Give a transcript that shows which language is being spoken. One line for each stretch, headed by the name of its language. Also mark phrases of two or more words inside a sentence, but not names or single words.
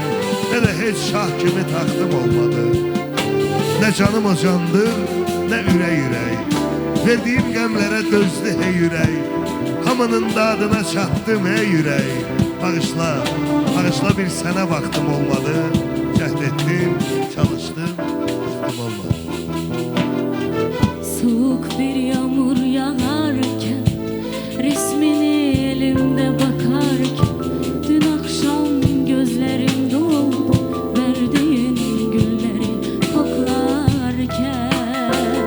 Azerbaijani: Nə də heç şah kimi taxtım olmadı. Nə canım o candır, nə ürək ürək. Verdiyim qəmlərə dözdü hey ürək. Hamının dadına çatdım hey ürək. Bağışla, bağışla bir sənə vaxtım olmadı. Cəhd etdim, çalışdım, vaxtım olmadı.
Turkish: Soğuk bir yağmur yağarken, resmini elimde bakarken, dün akşam gözlerim doldu, verdiğin gülleri koklarken.